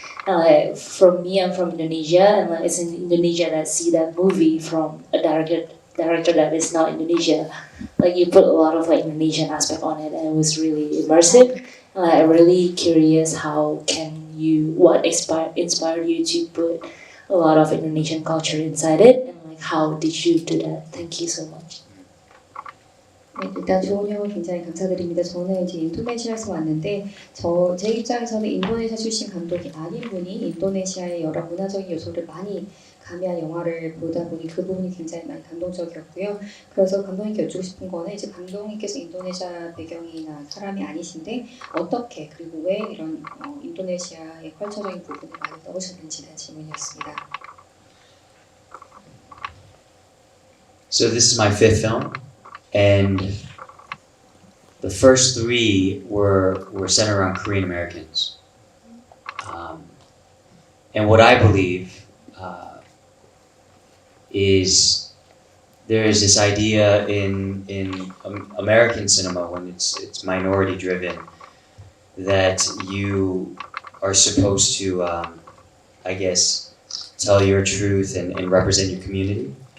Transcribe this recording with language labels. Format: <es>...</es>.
<en>And like from me, I'm from Indonesia, and like it's in Indonesia that I see that movie from a director that is not Indonesia. Like you put a lot of like Indonesian aspect on it, and it was really immersive. And I'm really curious what inspired you to put a lot of Indonesian culture inside it, and like how did you do that? Thank you so much.</en> <ko>네, 일단 좋은 영어 굉장히 감사드립니다. 저는 이제 인도네시아에서 왔는데 제 입장에서는 인도네시아 출신 감독이 아닌 분이 인도네시아의 여러 문화적인 요소를 많이 가미한 영화를 보다 보니 그 부분이 굉장히 많이 감동적이었고요. 그래서 감독님께 여쭈고 싶은 거는 이제 감독님께서 인도네시아 배경이나 사람이 아니신데 어떻게 그리고 왜 이런 인도네시아의 컬처적인 부분을 많이 넣으셨는지 대한 질문이었습니다.</ko> <en>So this is my fifth film, and the first three were centered around Korean Americans. And what I believe is there is this idea in American cinema when it's minority driven that you are supposed to I guess tell your truth and represent your community.</en>